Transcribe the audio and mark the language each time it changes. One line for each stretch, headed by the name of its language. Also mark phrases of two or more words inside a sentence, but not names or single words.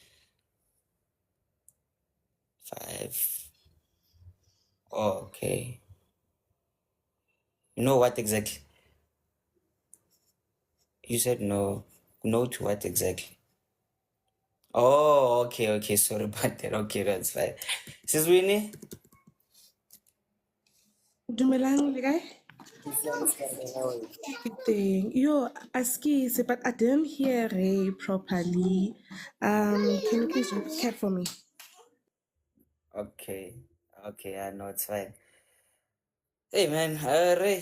English: 5. Oh, okay. You know what exactly? You said no. No to what exactly? Oh, okay, okay. Sorry about that. Okay, that's fine. Sis Winnie?
Tswana: Dumelang, le kae?
English: Good thing. Yo, askise, but I didn't hear Ray properly. Can you please recap for me? Okay. Okay, I know it's fine. Hey man, Ray,